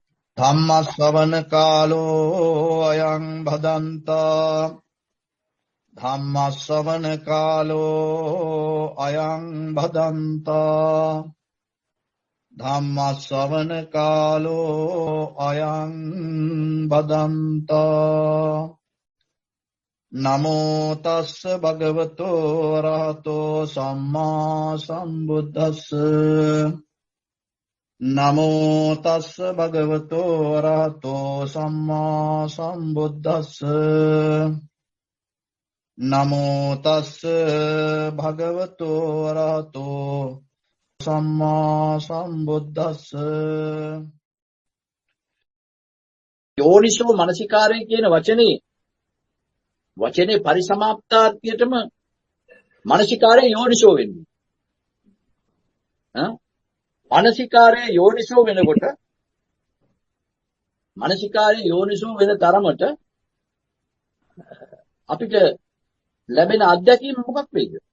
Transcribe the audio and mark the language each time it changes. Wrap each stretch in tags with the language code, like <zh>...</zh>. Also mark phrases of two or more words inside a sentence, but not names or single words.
<pi>ධම්මස්සවන කාලෝ අයං භදන්තා ධම්මස්සවන කාලෝ අයං භදන්තා ධම්මස්සවන කාලෝ අයං භදන්තා නමෝ තස්ස භගවතෝ අරහතෝ සම්මා සම්බුද්දස්ස නමෝ තස්ස භගවතෝ අරහතෝ සම්මා සම්බුද්දස්ස නමෝ තස්ස භගවතෝ අරහතෝ සම්මා සම්බුද්දස්ස යෝනිසෝ මනසිකාරය</pi> <si>කියන වචනේ පරිසමාප්තාර්ථයටම මනසිකාරය යෝනිසෝ වෙන්නේ. මනසිකාරය යෝනිසෝ වෙනකොට මනසිකාරය යෝනිසෝ වෙන තරමට අපිට ලැබෙන අත්දැකීම මොකක් වේද?</si>